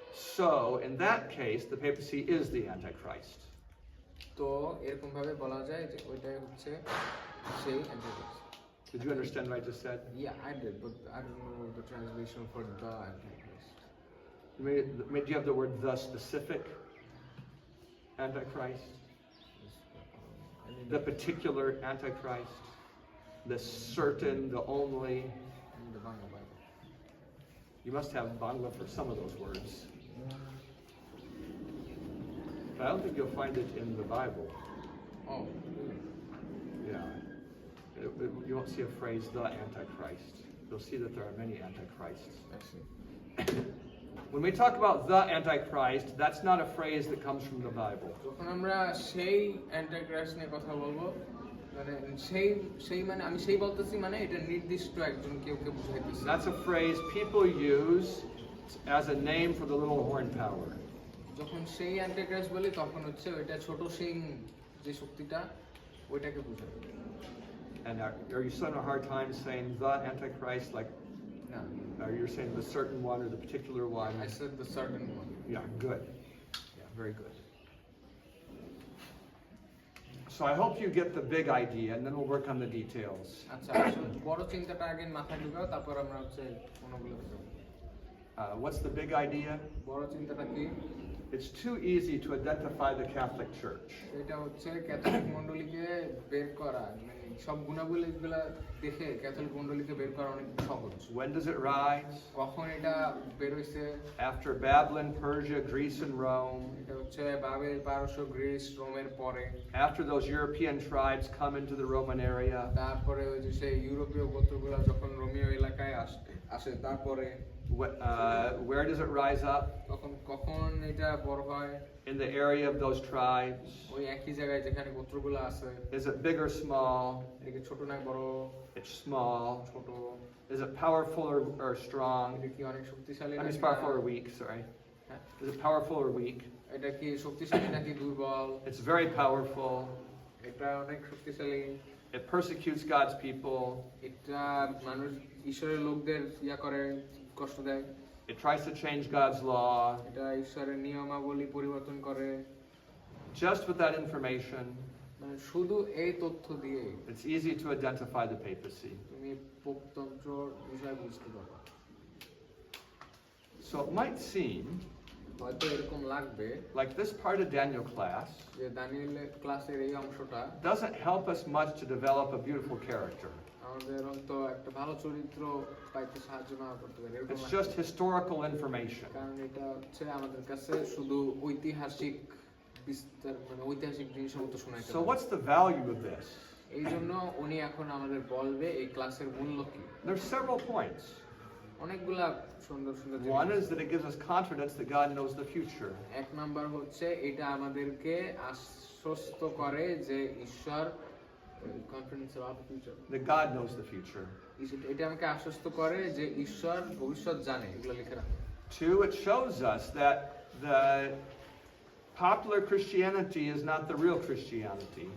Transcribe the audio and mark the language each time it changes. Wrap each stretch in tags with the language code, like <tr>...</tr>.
<en>So, in that case, the papacy is the Antichrist.</en> <bn>তো এরকম ভাবে বলা যায় যে ওইটাই হচ্ছে সেই অ্যান্টাইক্রাইস্ট।</bn> <en>Did you understand what I just said? Yeah, I did, but I don't know the translation for the Antichrist. Do you have the word the specific Antichrist? I need The particular Antichrist? The certain, the only? the Bangla Bible. You must have Bangla for some of those words. But I don't think you'll find it in the Bible. Oh, really? Yeah. You won't see a phrase, the Antichrist. You'll see that there are many Antichrists. I see. When we talk about the Antichrist, that's not a phrase that comes from the Bible.</en> <bn>যখন আমরা সেই অ্যান্টাইক্রাইস্ট নিয়ে কথা বলবো মানে সেই সেই মানে আমি সেই বলতেছি মানে এটা নির্দিষ্ট একজন কেউ বুঝাইতেছি।</bn> <en>That's a phrase people use as a name for the little horn power.</en> <bn>যখন সেই অ্যান্টাইক্রাইস্ট বলি তখন হচ্ছে ওইটা ছোট সিং যে শক্তিটা ওইটাকে বোঝায়।</bn> <en>And are you still having a hard time saying the Antichrist? Like,</en> <bn>না,</bn> <en>are you saying the certain one or the particular one? I said the certain one. Yeah, good. Yeah, very good. So I hope you get the big idea, and then we'll work on the details.</en> <bn>আচ্ছা, আসলে বড় চিন্তাটা আগে মাথায় ঢুকাও তারপর আমরা হচ্ছে কোনগুলো যাব।</bn> <en>What's the big idea?</en> <bn>বড় চিন্তাটা কি?</bn> <en>It's too easy to identify the Catholic Church.</en> <bn>এটা হচ্ছে ক্যাথলিক মণ্ডলীকে বের করা মানে সব গুণাবলীগুলো দেখে ক্যাথলিক মণ্ডলীকে বের করা অনেক সহজ।</bn> <en>When does it rise?</en> <bn>কখন এটা বের হইছে?</bn> <en>After Babylon, Persia, Greece, and Rome.</en> <bn>এটা হচ্ছে বাবেল, পারস্য, গ্রিস, রোমের পরে।</bn> <en>After those European tribes come into the Roman area.</en> <bn>তারপরে ওই যে সেই ইউরোপীয় গোত্রগুলো যখন রোমীয় এলাকায় আসে তারপরে।</bn> <en>Where does it rise up?</en> <bn>কখন এটা বড় হয়?</bn> <en>In the area of those tribes.</en> <bn>ওই একই জায়গায় যেখানে গোত্রগুলো আছে।</bn> <en>Is it big or small?</en> <bn>এটা কি ছোট না বড়?</bn> <en>It's small.</en> <bn>ছোট।</bn> <en>Is it powerful or strong?</en> <bn>এটা কি অনেক শক্তিশালী</bn> <en>I mean, it's</en> <bn>নাকি</bn> <en>powerful</en> <bn>না?</bn> <en>or weak, sorry.</en> <bn>হ্যাঁ?</bn> <en>Is it powerful or weak?</en> <bn>এটা কি শক্তিশালী নাকি দুর্বল?</bn> <en>It's very powerful.</en> <bn>এটা অনেক শক্তিশালী।</bn> <en>It persecutes God's people.</en> <bn>এটা মানুষ ঈশ্বরের লোকদের করে কষ্ট দেয়।</bn> <en>It tries to change God's law.</en> <bn>এটা ঈশ্বরের নিয়মাবলী পরিবর্তন করে।</bn> <en>Just with that information,</en> <bn>মানে শুধু এই তথ্য দিয়ে</bn> <en>it's easy to identify the papacy.</en> <bn>তুমি পোপতন্ত্রর বিষয় বুঝতে পারবে।</bn> <en>So it might seem</en> <bn>হয়তো এরকম লাগবে</bn> <en>like this part of Daniel class</en> <bn>যে দানিয়েলের ক্লাসের এই অংশটা</bn> <en>doesn't help us much to develop a beautiful character.</en> <bn>আমাদের হয়তো একটা ভালো চরিত্র পাইতে সাহায্য না করতে পারে। এরকম</bn> <en>It's</en> <bn>লাগবে।</bn> <en>just historical information.</en> <bn>কারণ এটা হচ্ছে আমাদের কাছে শুধু ঐতিহাসিক বিস্তার মানে ঐতিহাসিক জিনিসের মতো শোনাইতে</bn> <en>So what's the value of this?</en> <bn>এই জন্য উনি এখন আমাদের বলবে এই ক্লাসের মূল্য কি।</bn> <en>There's several points.</en> <bn>অনেকগুলা সুন্দর সুন্দর</bn> <en>One</en> <bn>জিনিস।</bn> <en>is that it gives us confidence that God knows the future.</en> <bn>এক নাম্বার হচ্ছে এটা আমাদেরকে আশ্বস্ত করে যে ঈশ্বর</bn> <en>Confidence of future That God knows the future.</en> <bn>এটা আমাকে আশ্বস্ত করে যে ঈশ্বর ভবিষ্যৎ জানে এগুলো লিখে রাখে।</bn> <en>Two, it shows us that the popular Christianity is not the real Christianity.</en>